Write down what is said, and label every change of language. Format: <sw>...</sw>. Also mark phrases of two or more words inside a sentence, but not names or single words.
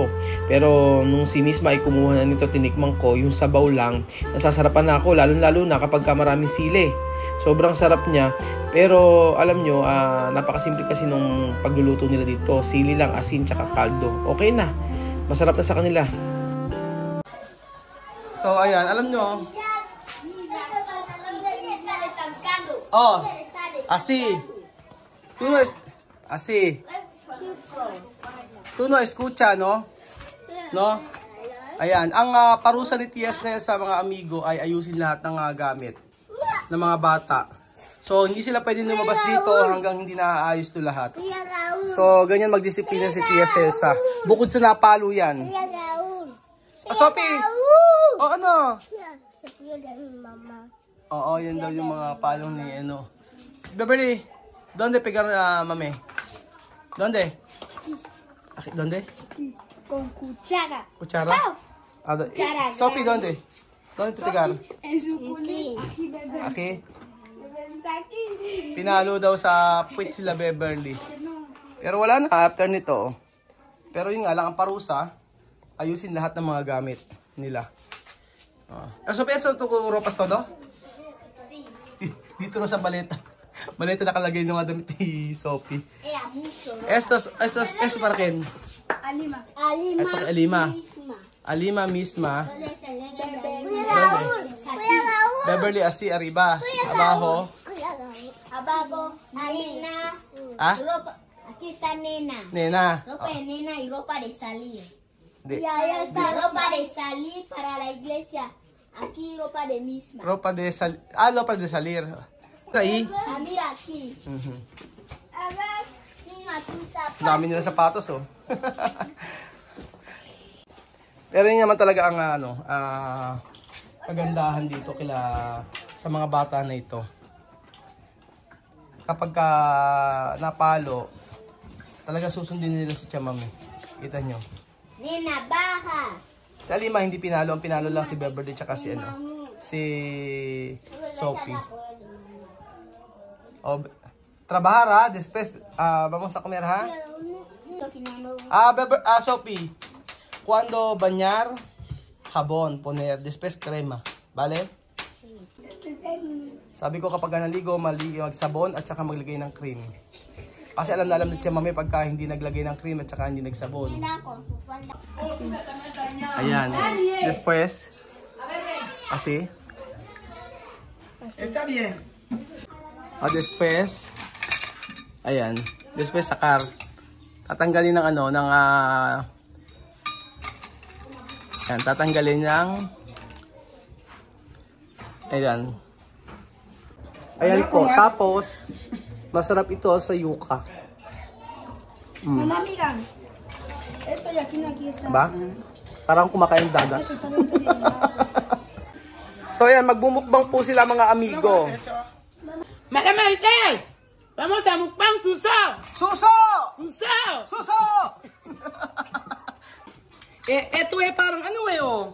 <tl>Pero nung si Misma ay kumuha na nito, tinikman ko, yung sabaw lang, nasasarapan na ako, lalo na kapag maraming sili. Sobrang sarap niya. Pero alam nyo, napakasimple kasi nung pagluluto nila dito. Sili lang, asin, tsaka kaldo. Okay na. Masarap na sa kanila. So ayan, alam nyo.</tl> <es>Oh, así. Tú no escucha, no? No?</es> <tl>Ayan, ang parusa ni Tia sa mga amigo ay ayusin lahat ng gamit ng mga bata. So, hindi sila pwede lumabas dito hanggang hindi naayos to lahat. So, ganyan magdisiplina si Tia Celsa. Bukod sa napalo yan. Sophie! O ano? Oo, yan daw yung mga palong ni ano.</tl> <es>Beverly, ¿dónde pegar mami? ¿Dónde? ¿Dónde? Con cuchara. ¿Cuchara? Sophie, ¿dónde? ¿Dónde te pegaron? En su culito. Aquí.</es> <tl>Pinalo daw sa puwit sila Beverly. Pero wala na after nito. Pero yun nga lang ang parusa, ayusin lahat ng mga gamit nila.</tl> <es>Sophie, eso tu ropas todo?</es> <tl>Dito na sa maleta. Maleta nakalagay ng mga damit ni Sophie.</tl> <es>Estos para quién? Alima.</es> <tl>Ito kay Alima. Alima misma.</tl> <es>Beverly así arriba. Abajo. Abajo, nena. ¿Ah? Ropa. Aquí está nena. Nena. Ropa de nena y ropa de salir. De, Ya está ropa de salir para la iglesia. Aquí ropa de misma. ropa de salir. Ropa de salir. Ahí. Ah, mira aquí. A ver, tengo tus zapatos.</es> <tl>Dami nila sapatos, oh. Pero yun naman talaga ang kagandahan dito sa mga bata na ito. Kapag napalo, talaga susundin nila si Chamami. Kita nyo.</tl> <es>Nena, baja.</es> <tl>Si Alima hindi pinalo, ang pinalo lang si Beverly tsaka si Sophie.</tl> <es>Oh, trabajar, ha? Después, vamos a comer, ha? Sophie, cuando bañar, jabón, poner, después crema, ¿vale?</es> <tl>Sabi ko kapag naligo, magsabon at saka maglagay ng cream. Kasi alam na alam ni Chamami pagka hindi naglagay ng cream at saka hindi nagsabon. Ayan.</tl> <es>Después, así. Está bien. Después,</es> <tl>ayan.</tl> <es>Después sakar.</es> <tl>Tatanggalin ng ayan, tatanggalin ng ayan. Ayan po. Tapos, masarap ito sa yuca.</tl> <es>Mamá, mira. Esto y aquí, aquí está. Ba?</es> <tl>Parang kumakain ng dagat. So ayan, magbumukbang po sila mga amigo.</tl> <es>Madame Marites, vamos a mukbang suso.</es> <tl>Suso! Suso. Suso! Eto parang oh.</tl>